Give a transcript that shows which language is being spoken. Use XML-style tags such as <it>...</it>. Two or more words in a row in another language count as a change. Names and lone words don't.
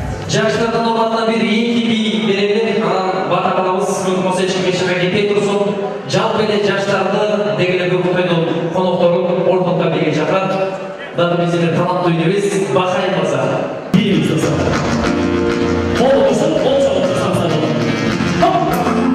<ky>Жаштардын урматына бир ийинки бий берели. Анан бата кылабыз. Бүгүн осы эч ким эчеме кетпей турсун. Жалпы эле жаштарды деги эле бүгүн тойдун коноктору ордунга бийге чакырат. Дагы биздин бир таланттуу үйнөбүз Бахай мырза.</ky> <kk>Бейбіт достар. Қол қосып, қол соғып тұрсаңыздар болады.</kk>